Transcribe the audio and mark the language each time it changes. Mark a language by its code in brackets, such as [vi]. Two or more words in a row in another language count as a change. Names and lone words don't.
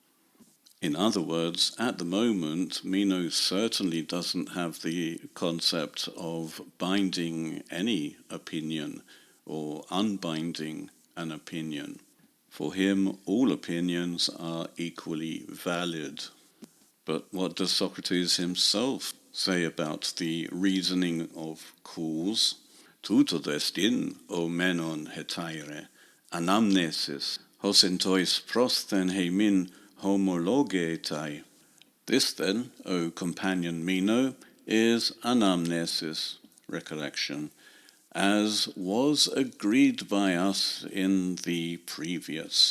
[en] In other words, at the moment, Meno certainly doesn't have the concept of binding any opinion or unbinding an opinion. For him, all opinions are equally valid. But what does Socrates himself say about the reasoning of cause? [el] Τοῦτο δ' ἐστίν, ὦ Μένων ἑταῖρε, ἀνάμνησις, ὡς ἐν τοῖς πρόσθεν ἡμῖν ὡμολόγηται. [en] This then, O companion Meno, is anamnesis, recollection, as was agreed by us in the previous.